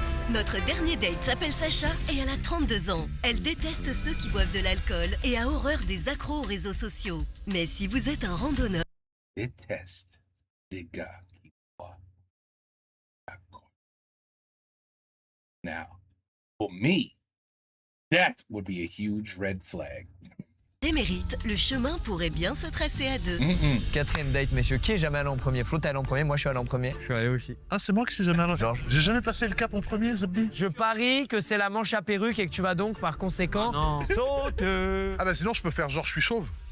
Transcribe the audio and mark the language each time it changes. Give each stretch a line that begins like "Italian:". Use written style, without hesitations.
French: Notre dernier date s'appelle Sacha et elle a 32 ans. Elle déteste ceux qui boivent de l'alcool et a horreur des accros aux réseaux sociaux. Mais si vous êtes un randonneur, Déteste les gars qui boivent alcool.
English: Now, for me, that would be a huge red flag.
French: émérite, le chemin pourrait bien se tracer à deux. 4e date, messieurs. Qui est jamais allé en premier? Flo, t'es allé en premier, moi je suis allé en premier. Je suis allé aussi. Ah, c'est moi qui suis jamais allé. J'ai jamais passé le cap en premier, Zabbi. Je parie que c'est la manche à perruque et que tu vas donc par conséquent Non. Saute. Ah bah sinon, je peux faire genre je suis chauve.